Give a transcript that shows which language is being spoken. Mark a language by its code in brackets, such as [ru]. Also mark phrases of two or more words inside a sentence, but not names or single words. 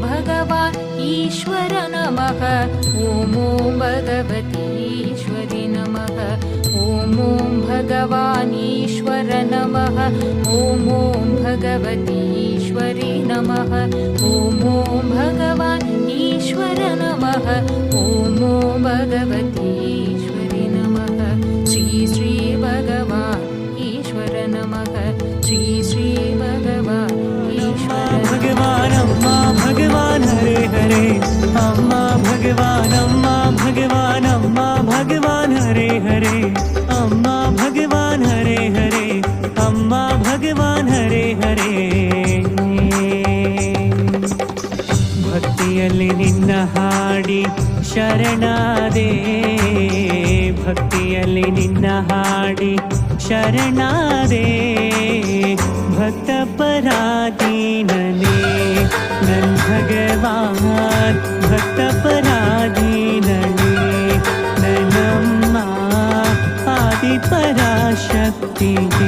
[sa] भगवान् ईश्वर नमः ओम् ओम् भगवति ईश्वरि नमः ओम् ओम् भगवान् ईश्वर नमः ओम् ओम् भगवति ईश्वरि नमः ओम् ओम् भगवान् ईश्वर नमः ओम् ओम् भगवति ईश्वरि नमः श्री श्री भगवान् ईश्वर नमः श्री श्री भगवान् ईश्वर [hi] भगवान अम्मा भगवान हरे हरे अम्मा भगवान अम्मा भगवान हरे हरे अम्मा भगवान हरे हरे अम्मा भगवान हरे हरे [kn] ಭಕ್ತಿಯಲ್ಲಿ ನಿನ್ನ ಹಾಡಿ ಶರಣಾದೆ ಭಕ್ತಿಯಲ್ಲಿ ನಿನ್ನ ಹಾಡಿ ಶರಣಾದೆ ಭಕ್ತ ಪರಾಧೀನನೇ ನನ್ ಭಗವಾನ್ ಭಕ್ತ ಪರಾಧೀನನೇ ನನ್ನಮ್ಮ ಆದಿ ಪರಾಶಕ್ತಿ